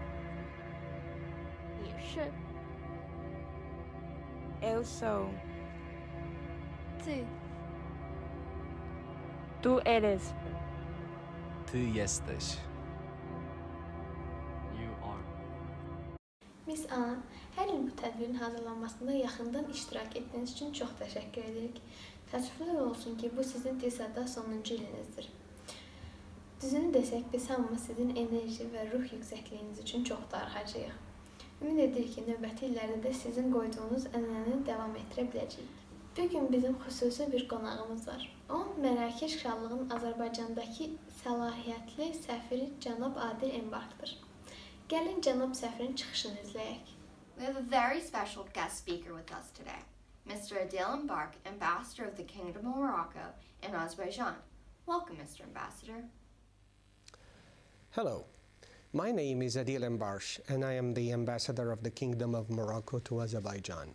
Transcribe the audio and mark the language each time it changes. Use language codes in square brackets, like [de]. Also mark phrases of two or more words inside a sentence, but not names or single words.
[zh] 你是 [pt] Eu sou. [pl] Ty. [es] Tu eres. [pl] Ty jesteś. [en] You are. [az] Miss Ana, hər il bu tədbirin hazırlanmasında yaxından iştirak etdiyiniz üçün çox təşəkkür edirik. Təəssüflər olsun ki, bu sizin TISA-da sonuncu ilinizdir. Düzünü desək, biz hamımız sizin enerji və ruh yüksəkliyiniz üçün çox darıxacağıq. Ümid edirik ki, növbəti illərdə də sizin qoyduğunuz ənənəni davam etdirə biləcəyik. Bugün bizim xüsusi bir qonağımız var. O, Mərakeş Krallığının Azərbaycandakı səlahiyyətli səfiri cənab Adil Embarkdır. Gəlin cənab səfirin çıxışını izləyək. [en] We have a very special guest speaker with us today, Mr. Adil Embark, Ambassador of the Kingdom of Morocco in Azerbaijan. Welcome, Mr. Ambassador. Hello, my name is Adil Embarsh, and I am the Ambassador of the Kingdom of Morocco to Azerbaijan.